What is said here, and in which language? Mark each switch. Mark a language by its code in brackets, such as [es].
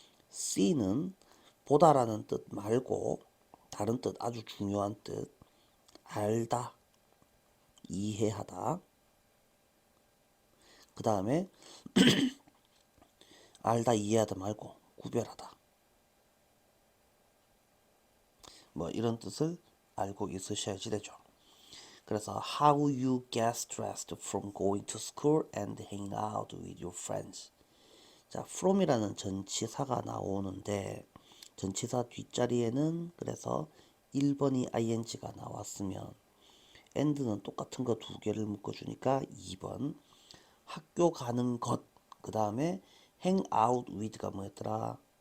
[ko] see는 보다라는 뜻 말고 다른 뜻 아주 중요한 뜻 알다 이해하다 그 다음에 알다 이해하다 말고 구별하다 뭐 이런 뜻을 알고 있으셔야지 되죠. 그래서 [en] how you get stressed from going to school and hanging out with your friends. [ko] 자, from이라는 전치사가 나오는데 전치사 뒷자리에는 그래서 1번이 ing가 나왔으면 and는 똑같은 거 두 개를 묶어주니까 2번 학교 가는 것 그 다음에 hang out with가 뭐였더라?